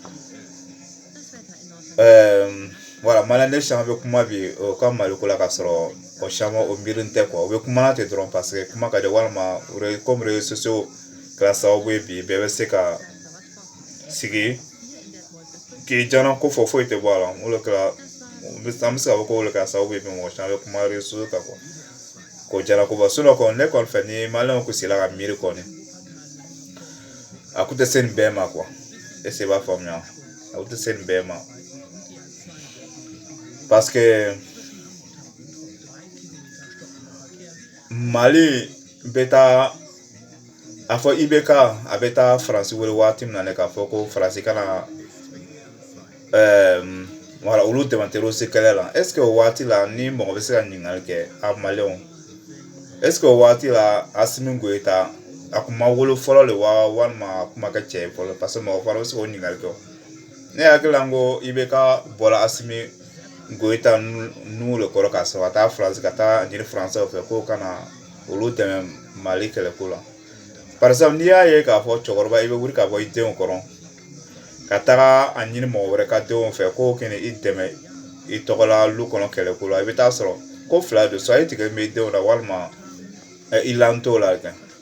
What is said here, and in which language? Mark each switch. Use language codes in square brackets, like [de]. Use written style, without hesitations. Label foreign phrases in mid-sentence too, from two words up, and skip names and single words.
[bm] voilà maliyɛn caman bɛ kuma bi o ka Maliko la ka sɔrɔ o caman o miiri tɛ quoi o bɛ kuma na ten dɔrɔn [fr] parce que [bm] kuma ka di walima comme [fr] réseaux sociaux [bm] kɛra sababu ye bi bɛɛ bɛ se ka sigi k'i jana ko fɔ foyi tɛ bɔ a la o de kɛra an bɛ se k'a fɔ ko o de kɛra sababu ye bi mɔgɔ caman bɛ kuma [fr] réseaux sociaux [bm] kan quoi ko jara ko bɔ sinon kɔni ne kɔni fɛ ni maliyɛnw kun sigila ka miiri kɔni a kun tɛ se nin bɛɛ ma quoi [fr] est-ce que [bm] i b'a faamuya a kun tɛ se nin bɛɛ ma [fr] parce que [bm] Mali bɛ taa a fɔ IBK a bɛ taa Faransi wele waati min na ne k'a fɔ ko Faransi kana voilà olu dɛmɛ terroriste kɛlɛ la [fr] est-ce que [bm] o waati la ni mɔgɔ bɛ se ka ɲininkali kɛ a maliyɛnw [fr] est-ce que [bm] o waati la Asimi Goyita a kun ma wolo fɔlɔ de wa walima a kun ma kɛ cɛ ye fɔlɔ [fr] parce que [bm] mɔgɔ fana bɛ se k'o ɲininkali kɛ ne hakili la n ko IBK bɔra Asimi Goyita nu le kɔrɔ k'a sɔrɔ ka taa Faransi ka taa ɲini faransɛw fɛ k'o kana olu dɛmɛ Mali kɛlɛko la [fr] par exemple [bm] n'i y'a ye k'a fɔ cɛkɔrɔba i bɛ wuli ka bɔ i denw kɔrɔ taga a ɲini mɔgɔ wɛrɛ ka denw fɛ ko kɛnɛ i dɛmɛ i tɔgɔ la lu kɔnɔ kɛlɛ ko la i bɛ taa sɔrɔ ko fila don so i tigɛ bɛ denw la walima i lantɔ la kɛ